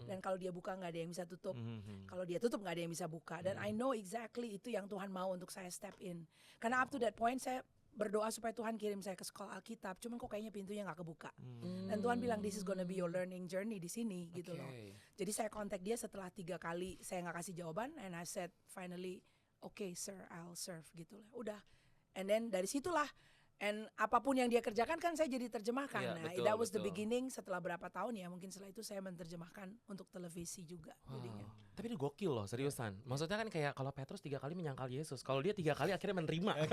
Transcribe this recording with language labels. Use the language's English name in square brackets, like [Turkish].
[Indonesian] Dan kalau dia buka nggak ada yang bisa tutup. Kalau dia tutup nggak ada yang bisa buka. Dan [English] I know exactly [Indonesian] itu yang Tuhan mau untuk saya [English] step in. [Indonesian] Karena [English] up to that point [Indonesian] saya berdoa supaya Tuhan kirim saya ke sekolah Alkitab. Cuman kok kayaknya pintunya nggak kebuka. Dan Tuhan bilang [English] this is gonna be your learning journey [Indonesian] di sini gitu loh. Jadi saya kontak dia setelah 3 kali saya nggak kasih jawaban. [English] And I said finally, okay sir, I'll serve [Indonesian] gitu lah. Udah. [English] And then [Indonesian] dari situlah. And apapun yang dia kerjakan kan saya jadi terjemahkan. Iya, Nah, betul, [English] that was the [Indonesian] betul. [English] beginning. [Indonesian] Setelah berapa tahun ya, mungkin setelah itu saya menerjemahkan untuk televisi juga. Jadinya. Tapi ini gokil loh, seriusan. Maksudnya kan kayak kalau Petrus 3 kali menyangkal Yesus, kalau dia 3 kali akhirnya menerima.